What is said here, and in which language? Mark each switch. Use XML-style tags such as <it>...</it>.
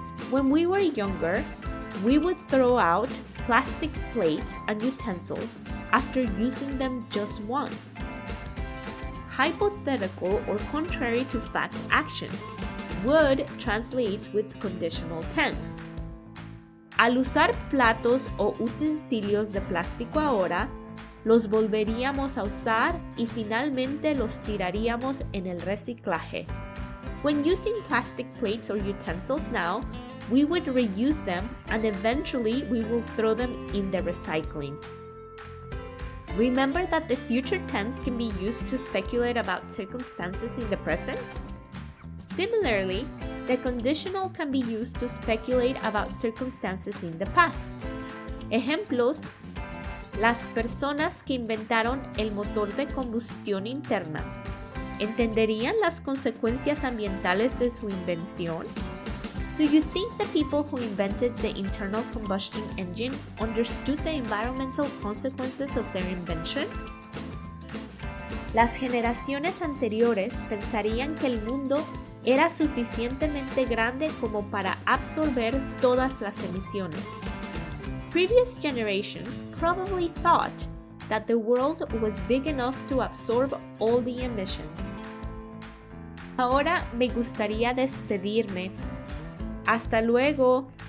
<en>When we were younger, we would throw out plastic plates and utensils after using them just once. Hypothetical or contrary to fact action. Would translates with conditional tense.</en> <es>Al usar platos o utensilios de plástico ahora, los volveríamos a usar y finalmente los tiraríamos en el reciclaje.</es> <en>When using plastic plates or utensils now, we would reuse them and eventually we will throw them in the recycling. Remember that the future tense can be used to speculate about circumstances in the present? Similarly, the conditional can be used to speculate about circumstances in the past.</en> <es>Ejemplos: las personas que inventaron el motor de combustión interna, ¿entenderían las consecuencias ambientales de su invención?</es> <en>Do you think the people who invented the internal combustion engine understood the environmental consequences of their invention?</en> <es>Las generaciones anteriores pensarían que el mundo era suficientemente grande como para absorber todas las emisiones.</es> <en>Previous generations probably thought that the world was big enough to absorb all the emissions.</en> <es>Ahora me gustaría despedirme. Hasta luego.</es>